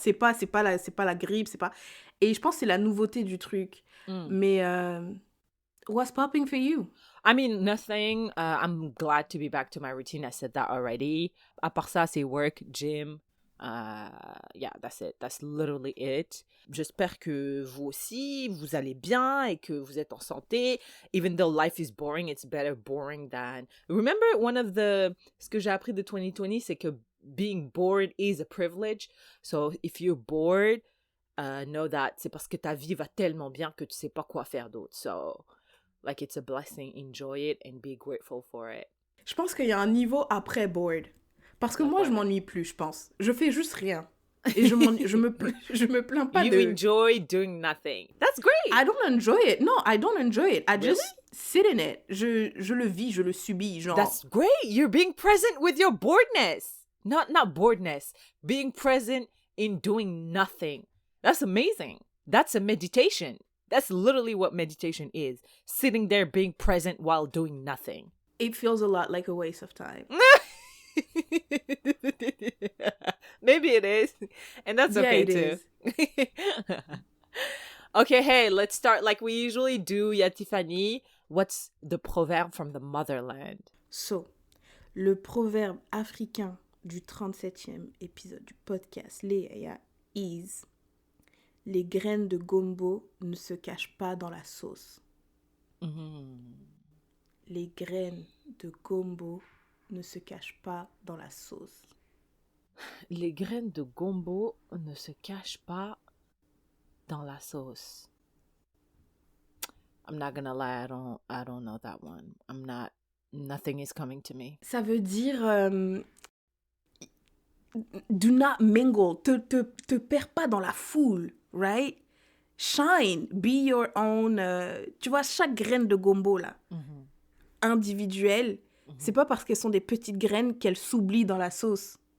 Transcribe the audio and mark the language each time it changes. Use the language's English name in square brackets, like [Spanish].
[French] C'est pas la grippe, c'est pas... Et je pense que c'est la nouveauté du truc. [English] Mais, what's popping for you? I mean, nothing. I'm glad to be back to my routine. I said that already. [French] À part ça, c'est [English] work, gym. Yeah, that's it. That's literally it. [French] J'espère que vous aussi, vous allez bien et que vous êtes en santé. [English] Even though life is boring, it's better boring than... Remember, [French] ce que j'ai appris de 2020, c'est que [English] being bored is a privilege. So, if you're bored, know that [French] c'est parce que ta vie va tellement bien que tu sais pas quoi faire d'autre. [English] So... Like, it's a blessing. Enjoy it and be grateful for it. [French] Je pense qu'il y a un niveau après bored. Parce que moi, je m'ennuie plus, je pense. Je fais juste rien. Et je me plains pas [English] You enjoy doing nothing. That's great. I don't enjoy it. No, I don't enjoy it. I just sit in it. [French] Je le vis, je le subis, genre. [English] That's great. You're being present with your boredness. Not boredness. Being present in doing nothing. That's amazing. That's a meditation. That's literally what meditation is. Sitting there being present while doing nothing. It feels a lot like a waste of time. Maybe it is. And that's okay it too. is. Okay, hey, let's start like we usually do, Tiffany. What's the proverb from the motherland? [French] So, le proverbe africain du 37e épisode du podcast Léa [English] is... [French] Les graines de gombo ne se cachent pas dans la sauce. Les graines de gombo ne se cachent pas dans la sauce. Les graines de gombo ne se cachent pas dans la sauce. [English] I'm not gonna lie, I don't know that one. Nothing is coming to me. [French] Ça veut dire [English] do not mingle, [French] te perds pas dans la foule, [English] right? Shine, be your own. [French] Tu vois, chaque graine de gombo là, individuelle, c'est pas parce qu'elles sont des petites graines qu'elles s'oublient dans la sauce.